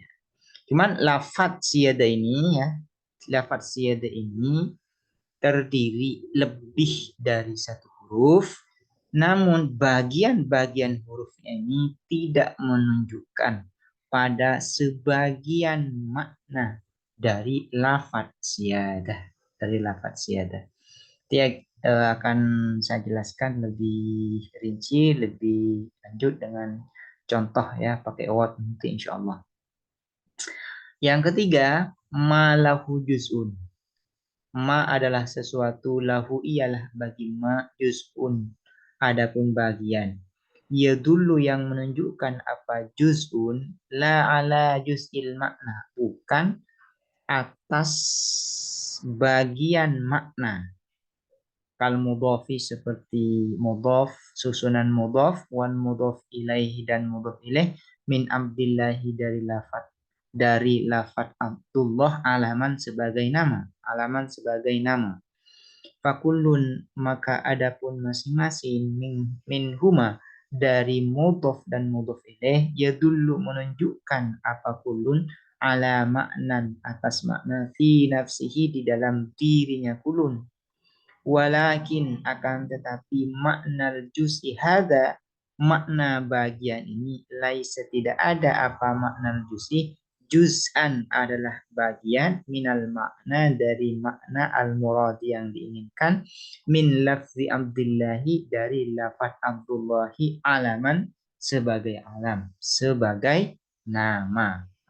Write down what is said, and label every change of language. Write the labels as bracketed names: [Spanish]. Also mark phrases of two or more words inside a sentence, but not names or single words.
[Indonesian] Cuman lafaz siyadah ini ya, lafaz siyadah ini terdiri lebih dari satu huruf, namun bagian-bagian hurufnya ini tidak menunjukkan pada sebagian makna dari lafaz siyadah. Dari lafaz siyadah. Nanti akan saya jelaskan lebih rinci, lebih lanjut dengan contoh ya, pakai Word nanti [Arabic] insya Allah. [Indonesian] Yang ketiga, [Arabic] ma lahu juz'un. [Indonesian] Ma adalah sesuatu, lahu ialah bagi ma, juz'un adapun bagian. Ya dulu yang menunjukkan apa juz'un, [Arabic] la ala juz'il makna, [Indonesian] bukan atas bagian makna. [Arabic] Kal mudhofi [Indonesian] seperti mudhof, susunan mudhof, [Arabic] wan mudhof ilaihi [Indonesian] dan mudhof ilaih, [Arabic] min abdillahi [Indonesian] dari lafat Abdullah alaman sebagai nama. Alaman sebagai nama. Fakullun maka adapun masing-masing [Arabic] min huma [Indonesian] dari mudhof dan mudhof ilaih yadullu menunjukkan apa [Arabic] kulun ala maknan [Indonesian] atas makna [Arabic] fi nafsihi [Indonesian] di dalam dirinya kulun. Walakin akan tetapi [Arabic] makna juz'i hadza [Indonesian] makna bagian ini laisa tidak ada apa [Arabic] makna juz'i. [Indonesian] Juz'an adalah bagian [Arabic] minal makna [Indonesian] dari makna al-murad yang diinginkan [Arabic] min lafzi Abdillahi [Indonesian] dari lafaz Abdullahi alaman sebagai alam, sebagai nama.